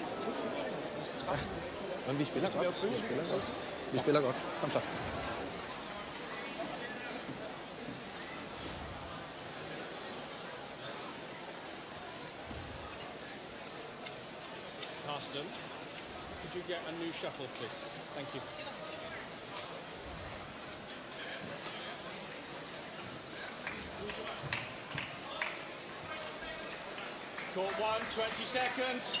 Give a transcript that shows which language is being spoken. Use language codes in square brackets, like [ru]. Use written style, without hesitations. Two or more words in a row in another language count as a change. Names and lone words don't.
[da] Ja. Men vi spiller godt. Vi spiller godt. Kom så. [en] Carsten, could you get a new shuttle, please? Thank you. Court 1, 20 seconds.